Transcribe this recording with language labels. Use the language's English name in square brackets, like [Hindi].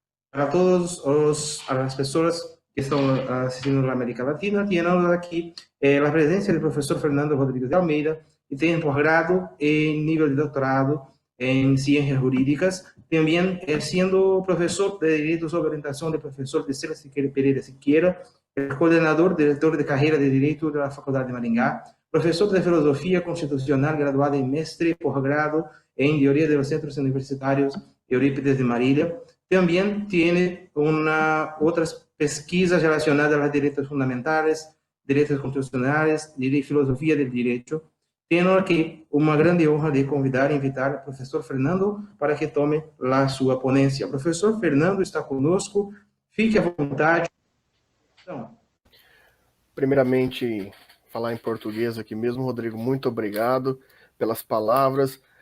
[Portuguese] Para todas as pessoas que estão assistindo na América Latina, temos aqui a presença do professor Fernando Rodrigues de Almeida, que tem posgrado em nível de doutorado em Ciências Jurídicas, também sendo professor de Direito sob orientação do professor Disseu Pereira Siqueira, coordenador, diretor de carreira de Direito da Faculdade de Maringá, professor de Filosofia Constitucional, graduado em mestre e posgrado em Teoria de los Centros Universitarios Eurípides de Marília. [Spanish] También tiene otras pesquisas relacionadas a los derechos fundamentales, derechos constitucionales y filosofía del derecho. [Portuguese] Tenho aqui uma grande honra de convidar e invitar o professor Fernando para que tome a sua ponência. O professor Fernando está conosco, fique à vontade. Então, primeiramente, falar em português aqui mesmo, Rodrigo, muito obrigado pelas palavras.